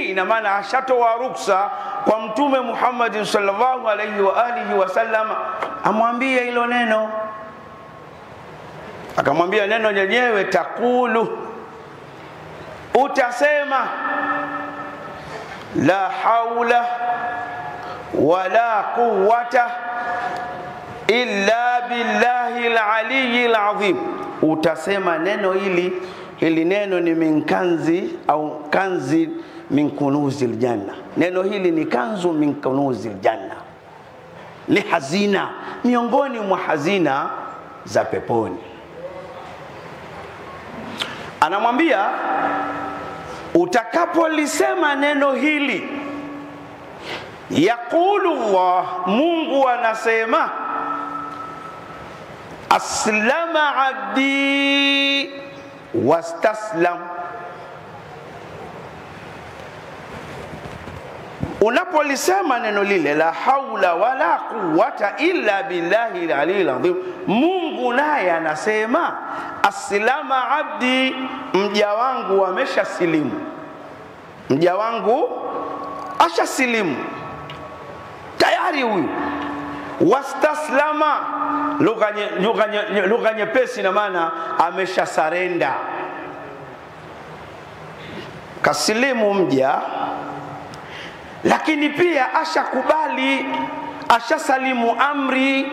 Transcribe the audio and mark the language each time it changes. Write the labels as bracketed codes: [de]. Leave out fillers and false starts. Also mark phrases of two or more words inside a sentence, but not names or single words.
[sw] Ina maana ashatoa ruksa kwa Mtume Muhammad [ar] صلى الله عليه وعلى آله وسلم [sw] amwambie hilo neno. Akamwambia neno lenyewe, takulu, utasema [ar] لا حول ولا قوة إلا بالله العلي العظيم. [sw] Utasema neno hili neno ni [ar] من كنز [sw] au [ar] كنز من كنوز الجنة. [sw] Neno hili ni [ar] كنز من كنوز الجنة, [sw] ni hazina miongoni mwa hazina za peponi. Anamwambia Utakapolisema neno hili, [ar] يقول الله, [sw] Mungu anasema, [ar] أسلم عبدي واستسلم. [sw] Unapolisema neno lile, [ar] لا حول ولا قوة إلا بالله العلي العظيم, [sw] Mungu naye anasema, [ar] أسلم عبدي, [sw] mja wangu ameshasilimu, mja wangu ashasilimu tayari huyu. Wastaslama, lugha nyepesi na maana ameshasarenda, kasilimu mja, lakini pia ashakubali, ashasalimu amri.